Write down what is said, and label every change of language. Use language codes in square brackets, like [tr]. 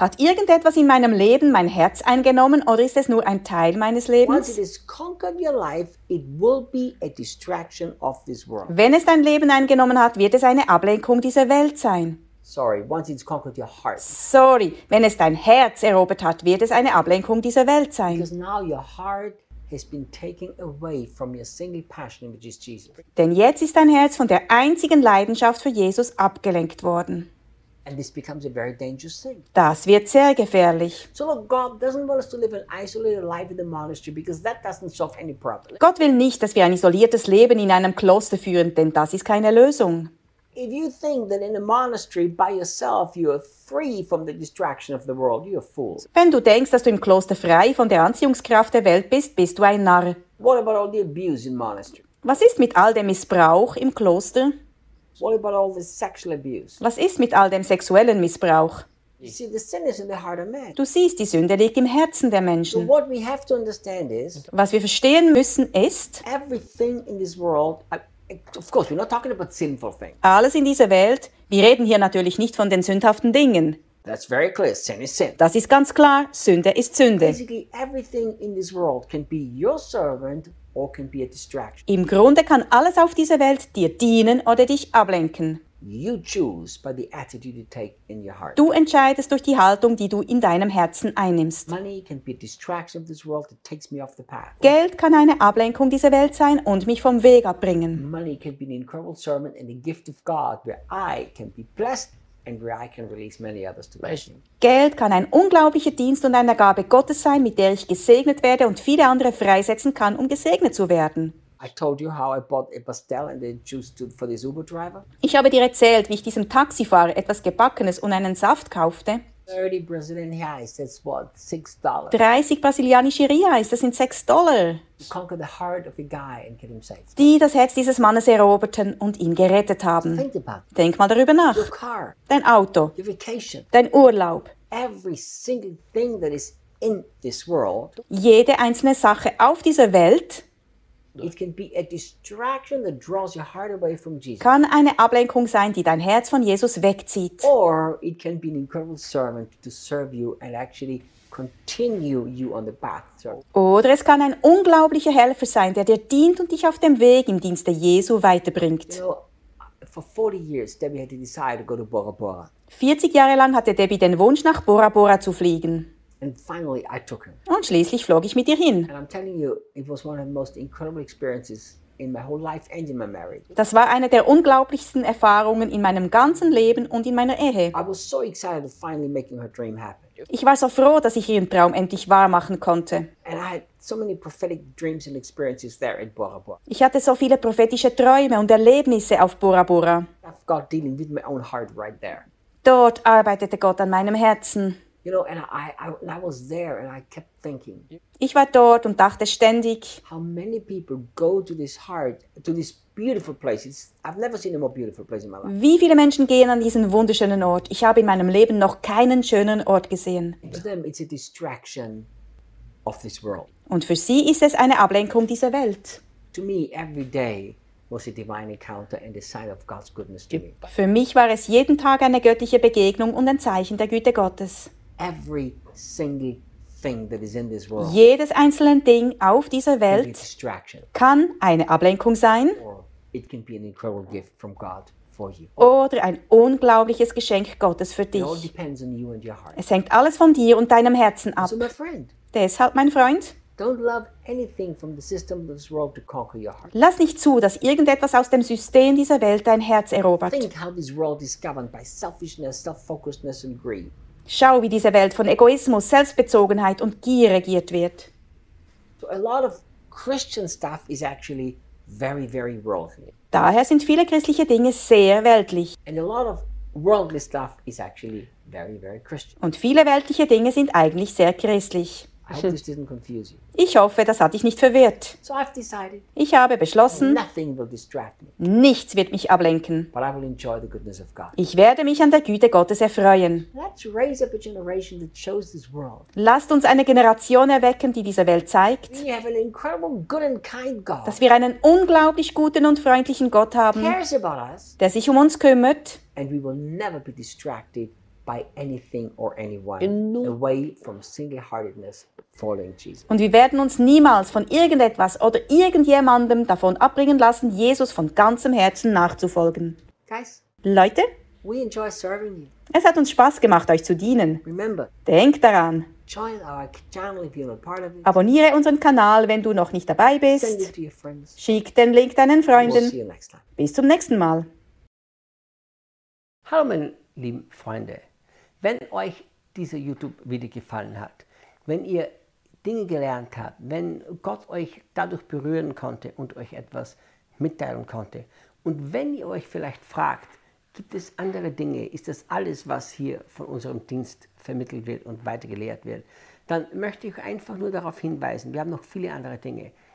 [de] Hat irgendetwas in meinem Leben mein Herz eingenommen oder ist es nur ein Teil meines Lebens? [en] Once it has conquered your life, it will be a distraction of this world. [de] Wenn es dein Leben eingenommen hat, wird es eine Ablenkung dieser Welt sein. [en] Sorry, once it's conquered your heart. [de] Sorry, wenn es dein Herz erobert hat, wird es eine Ablenkung dieser Welt sein. [en] Because now your heart has been taken away from your single passion, which is Jesus. [de] Denn jetzt ist dein Herz von der einzigen Leidenschaft für Jesus abgelenkt worden. [en] And this becomes a very dangerous thing. [de] Das wird sehr gefährlich. [en] So look, God doesn't want us to live an isolated life in the monastery because that doesn't solve any problem. [de] Gott will nicht, dass wir ein isoliertes Leben in einem Kloster führen, denn das ist keine Lösung. [en] If you think that in a monastery by yourself you are free from the distraction of the world, you are fools. [de] Wenn du denkst, dass du im Kloster frei von der Anziehungskraft der Welt bist, bist du ein Narr. [en] What about all the abuse in monastery? [de] Was ist mit all dem Missbrauch im Kloster? [en] What about all the sexual abuse? [de] Was ist mit all dem sexuellen Missbrauch? [en] You see, the sin is in the heart of man. [de] Du siehst, die Sünde liegt im Herzen der Menschen. [en] So what we have to understand is, [de] was wir verstehen müssen ist, [en] everything in this world. Of course, we're not talking about sinful things. [de] Alles in dieser Welt, wir reden hier natürlich nicht von den sündhaften Dingen. [en] That's very clear. Sin is sin. [de] Das ist ganz klar, Sünde ist Sünde. [en] Basically, everything in this world can be your servant or can be a distraction. [de] Im Grunde kann alles auf dieser Welt dir dienen oder dich ablenken. [en] You choose by the attitude you take in your heart. [de] Du entscheidest durch die Haltung, die du in deinem Herzen einnimmst. [en] Money can be a distraction of this world that takes me off the path. [de] Geld kann eine Ablenkung dieser Welt sein und mich vom Weg abbringen. [en] Money can be an incredible servant and a gift of God where I can be blessed and where I can release many others to blessing. [de] Geld kann ein unglaublicher Dienst und eine Gabe Gottes sein, mit der ich gesegnet werde und viele andere freisetzen kann, um gesegnet zu werden. [en] I told you how I bought a pastel and then juice to for this Uber driver. [de] Ich habe dir erzählt, wie ich diesem Taxifahrer etwas Gebackenes und einen Saft kaufte. [en] 30 Brazilian reais, that's what, $6. [de] 30 brasilianische reais, das sind $6. [en] To conquer the heart of a guy and get him saved. [de] Die das Herz dieses Mannes eroberten und ihn gerettet haben. [en] Think about it. [de] Denk mal darüber nach. [en] Your car. [de] Dein Auto. [en] Your vacation. [de] Dein Urlaub. [en] Every single thing that is in this world. [de] Jede einzelne Sache auf dieser Welt. [en] It can be a distraction that draws your heart away from Jesus. [de] Kann eine Ablenkung sein, die dein Herz von Jesus wegzieht. [en] Or it can be an incredible servant to serve you and actually continue you on the path. [de] Oder es kann ein unglaublicher Helfer sein, der dir dient und dich auf dem Weg im Dienste Jesu weiterbringt. [en] You know, for 40 years Debbie had to decide to go to Bora Bora. [de] 40 Jahre lang hatte Debbie den Wunsch, nach Bora Bora zu fliegen. [en] And finally I took her. [de] Und schließlich flog ich mit ihr hin. [en] And I'm telling you, it was one of the most incredible experiences in my whole life and in my marriage. [de] Das war eine der unglaublichsten Erfahrungen in meinem ganzen Leben und in meiner Ehe. [en] I was so excited of finally making her dream happen. [de] Ich war so froh, dass ich ihren Traum endlich wahr machen konnte. [en] And I had so many prophetic dreams and experiences there in Bora Bora. [de] Ich hatte so viele prophetische Träume und Erlebnisse auf Bora Bora. [en] I've got dealing with my own heart right there. [de] Dort arbeitete Gott an meinem Herzen. [en] You know, and I was there and I kept thinking. [de] Ich war dort und dachte ständig. [en] How many people go to this heart, to this beautiful place? It's, I've never seen a more beautiful place in my life. [de] Wie viele Menschen gehen an diesen wunderschönen Ort? Ich habe in meinem Leben noch keinen schöneren Ort gesehen. [en] For them, it's a distraction of this world. [de] Und für sie ist es eine Ablenkung dieser Welt. [en] To me, every day was a divine encounter and a sign of God's goodness to me. [de] Für mich war es jeden Tag eine göttliche Begegnung und ein Zeichen der Güte Gottes. [en] Every single thing that is in this world. [de] Jedes einzelne Ding auf dieser Welt kann eine Ablenkung sein. [en] Or it can be an incredible gift from God for you. [de] Oder ein unglaubliches Geschenk Gottes für dich. [en] It all depends on you and your heart. [de] Es hängt alles von dir und deinem Herzen ab. [en] So my friend. [de] Deshalb, mein Freund. [en] Don't love anything from the system of this world to conquer your heart. [de] Lass nicht zu, dass irgendetwas aus dem System dieser Welt dein Herz erobert. [en] Think how this world is governed by selfishness, self-focusedness and greed. [de] Schau, wie diese Welt von Egoismus, Selbstbezogenheit und Gier regiert wird. [en] So a lot of Christian stuff is actually very, very worldly. [de] Daher sind viele christliche Dinge sehr weltlich. [en] And a lot of worldly stuff is actually very, very Christian. [de] Und viele weltliche Dinge sind eigentlich sehr christlich. [en] I hope this didn't confuse you. [de] Ich hoffe, das hat dich nicht verwirrt. [en] So I've decided, [de] ich habe beschlossen, [en] nothing will distract me. [de] Nichts wird mich ablenken. [en] But I will enjoy the goodness of God. [de] Ich werde mich an der Güte Gottes erfreuen. [en] Let's raise up a generation that shows this world. [de] Lasst uns eine Generation erwecken, die dieser Welt zeigt, [en] we have an incredible good and kind God, [de] dass wir einen unglaublich guten und freundlichen Gott haben, [en] cares about us, [de] der sich um uns kümmert. Und wir werden nie [en] distracted distracted. By anything or anyone, away from single-heartedness, following Jesus. [de] Und wir werden uns niemals von irgendetwas oder irgendjemandem davon abbringen lassen, Jesus von ganzem Herzen nachzufolgen. [en] Guys, [de] Leute, [en] we enjoy serving you. [de] Es hat uns Spaß gemacht, euch zu dienen. [en] Remember, [de] denkt daran. [en] Join our channel if you're not part of it. [de] Abonniere unseren Kanal, wenn du noch nicht dabei bist. [en] Send it to your friends. [de] Schick den Link deinen Freunden. [en] We'll see you next time. [de] Bis zum nächsten Mal. Hallo, meine lieben Freunde. Wenn euch dieser YouTube-Video gefallen hat, wenn ihr Dinge gelernt habt, wenn Gott euch dadurch berühren konnte und euch etwas mitteilen konnte und wenn ihr euch vielleicht fragt, gibt es andere Dinge, ist das alles, was hier von unserem Dienst vermittelt wird und weitergelehrt wird, dann möchte ich einfach nur darauf hinweisen, wir haben noch viele andere Dinge.